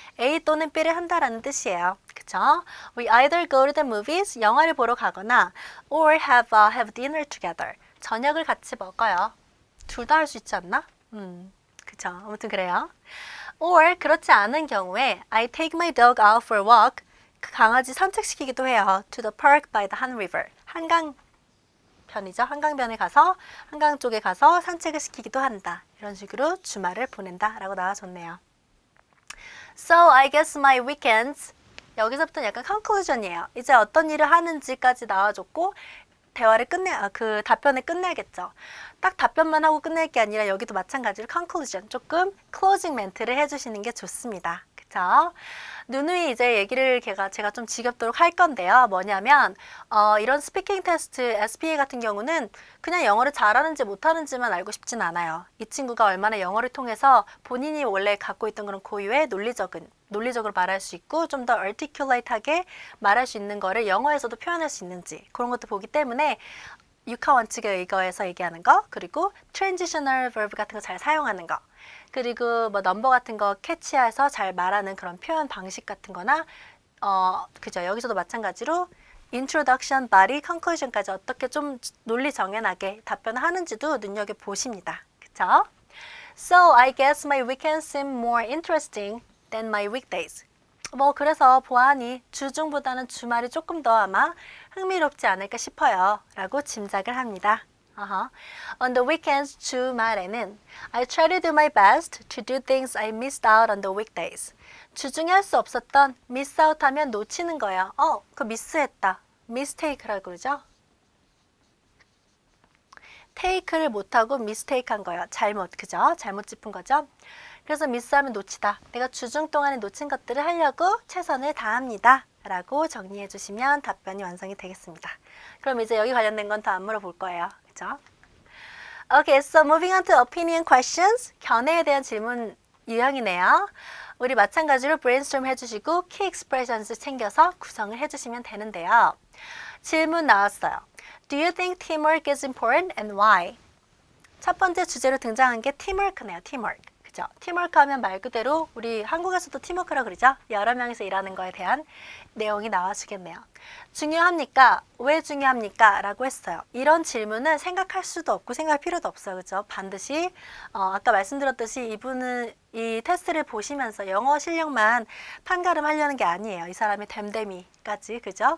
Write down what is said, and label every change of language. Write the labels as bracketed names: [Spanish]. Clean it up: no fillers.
[Korean] A 또는 B를 한다라는 뜻이에요. 그쵸? [English] We either go to the movies, [Korean] 영화를 보러 가거나 [English] or have dinner together. [Korean] 저녁을 같이 먹어요. 둘 다 할 수 있지 않나? 그쵸. 아무튼 그래요. [English] Or 그렇지 않은 경우에 I take my dog out for a walk. [Korean] 그 강아지 산책시키기도 해요. [English] To the park by the Han River. [Korean] 한강편이죠. 한강변에 가서 한강 쪽에 가서 산책을 시키기도 한다. 이런 식으로 주말을 보낸다 라고 나와줬네요. [English] So I guess my weekends [Korean] 여기서부터는 약간 conclusion이에요. 이제 어떤 일을 하는지까지 나와줬고 대화를 그 답변을 끝내야겠죠. 딱 답변만 하고 끝낼 게 아니라 여기도 마찬가지로 conclusion, 조금 closing 멘트를 해주시는 게 좋습니다. 그쵸? 누누이 이제 얘기를 제가 좀 지겹도록 할 건데요. 뭐냐면 이런 스피킹 테스트 SPA 같은 경우는 그냥 영어를 잘하는지 못하는지만 알고 싶진 않아요. 이 친구가 얼마나 영어를 통해서 본인이 원래 갖고 있던 그런 고유의 논리적으로 말할 수 있고 좀 더 articulate하게 말할 수 있는 거를 영어에서도 표현할 수 있는지 그런 것도 보기 때문에 육하 원칙에 의거해서 얘기하는 거, 그리고 transitional verb 같은 거 잘 사용하는 거, 그리고 뭐 넘버 같은 거 캐치해서 잘 말하는 그런 표현 방식 같은 거나 그죠. 여기서도 마찬가지로 introduction, body, conclusion까지 어떻게 좀 논리 정연하게 답변을 하는지도 눈여겨보십니다. 그쵸? [English] So I guess my weekends seem more interesting than my weekdays. [Korean] 뭐 그래서 보아하니 주중보다는 주말이 조금 더 아마 흥미롭지 않을까 싶어요. 라고 짐작을 합니다. [English] On the weekends, [Korean] 주말에는 [English] I try to do my best to do things I missed out on the weekdays. [Korean] 주중에 할 수 없었던 miss out 하면 놓치는 거예요. 그 미스했다. mistake라고 그러죠. take를 못하고 mistake 한 거예요. 그죠? 잘못 짚은 거죠. 그래서 미스하면 놓치다. 내가 주중 동안에 놓친 것들을 하려고 최선을 다합니다. 라고 정리해 주시면 답변이 완성이 되겠습니다. 그럼 이제 여기 관련된 건 더 안 물어볼 거예요. 그죠? [English] Okay, so moving on to opinion questions. [Korean] 견해에 대한 질문 유형이네요. 우리 마찬가지로 brainstorm 해주시고 key expressions 챙겨서 구성을 해주시면 되는데요. 질문 나왔어요. [English] Do you think teamwork is important and why? [Korean] 첫 번째 주제로 등장한 게 teamwork네요. [English] teamwork. [Korean] 그죠? 팀워크 하면 말 그대로 우리 한국에서도 팀워크라 그러죠? 여러 명이서 일하는 거에 대한 내용이 나와주겠네요. 중요합니까? 왜 중요합니까? 라고 했어요. 이런 질문은 생각할 수도 없고 생각할 필요도 없어요. 그죠? 반드시 아까 말씀드렸듯이 이분은 이 테스트를 보시면서 영어 실력만 판가름하려는 게 아니에요. 이 사람의 됨됨이까지, 그죠?